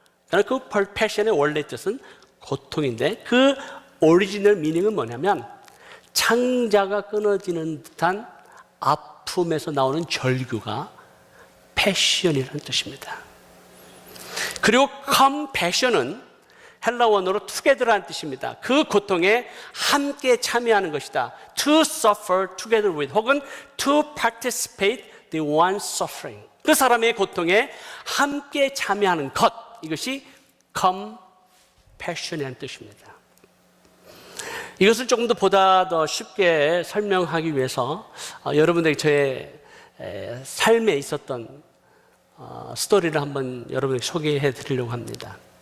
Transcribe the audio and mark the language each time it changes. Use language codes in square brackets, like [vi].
[ko] 그 패션의 원래 뜻은 고통인데, 그 오리지널 미닝은 뭐냐면 창자가 끊어지는 듯한 아픔에서 나오는 절규가 패션이라는 뜻입니다. 그리고 compassion은 헬라 원어로 together라는 뜻입니다. 그 고통에 함께 참여하는 것이다. [en] To suffer together with, 혹은 to participate the one suffering. [ko] 그 사람의 고통에 함께 참여하는 것, 이것이 compassion이라는 뜻입니다. 이것을 조금 더 보다 더 쉽게 설명하기 위해서 여러분들에게 저의 삶에 있었던 스토리를 한번 여러분에게 소개해 드리려고 합니다.